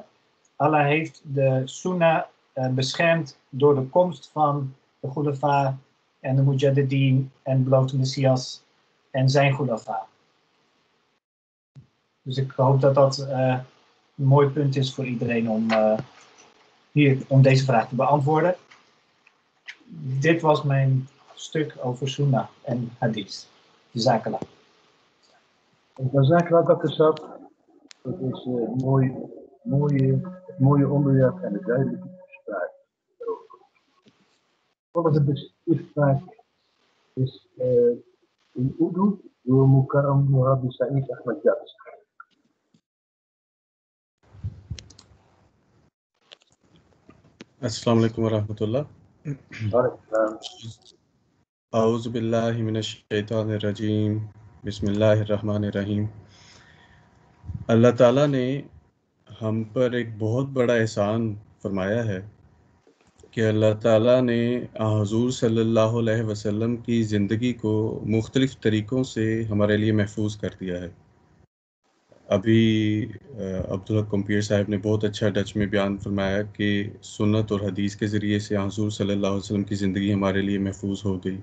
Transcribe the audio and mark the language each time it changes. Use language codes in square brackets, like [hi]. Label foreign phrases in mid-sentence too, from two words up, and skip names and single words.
[nl] Allah heeft de Sunnah beschermd door de komst van de Khulafa en de Mujaddidin en beloofde Messias en zijn Khulafa. Dus ik hoop dat dat een mooi punt is voor iedereen om deze vraag te beantwoorden. Dit was mijn stuk over Sunnah en Hadith. [ar] جزاك الله. جزاك الله, [nl] Dr. Sab. Dat is een mooie onderwerp en een duidelijke toespraak. Volgende toespraak is in Urdu door Mukarram Murabbi Saeed Ahmad Jabs. [ar] السلام عليكم ورحمة الله. أعوذ بالله من الشيطان الرجيم. بسم الله الرحمن الرحيم. [ur] اللہ تعالیٰ نے ہم پر ایک بہت بڑا احسان فرمایا ہے کہ اللہ تعالیٰ نے حضور [ar] صلی اللہ علیہ وسلم [ur] کی زندگی کو مختلف طریقوں سے ہمارے لیے محفوظ کر دیا ہے. ابھی عبدالحق کمپیر صاحب نے بہت اچھا ڈچ میں بیان فرمایا کہ سنت اور حدیث کے ذریعے سے حضور [ar] صلی اللہ علیہ وسلم [ur] کی زندگی ہمارے لیے محفوظ ہو گئی.